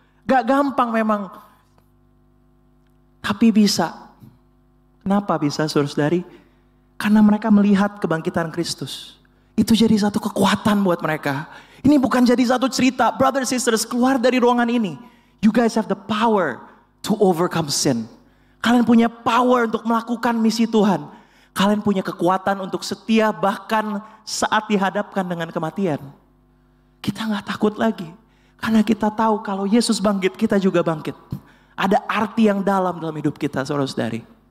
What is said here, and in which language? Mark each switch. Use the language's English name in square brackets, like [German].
[Indonesian] Gak gampang memang. Tapi bisa. Kenapa bisa saudara-saudari? Karena mereka melihat kebangkitan Kristus. Itu jadi satu kekuatan buat mereka. Ini bukan jadi satu cerita, [English] brothers and sisters, [Indonesian] keluar dari ruangan ini. [English] You guys have the power to overcome sin. [Indonesian] Kalian punya power untuk melakukan misi Tuhan. Kalian punya kekuatan untuk setia bahkan saat dihadapkan dengan kematian. Kita gak takut lagi. Karena kita tahu kalau Yesus bangkit, kita juga bangkit. Ada arti yang dalam hidup kita, saudara-saudari.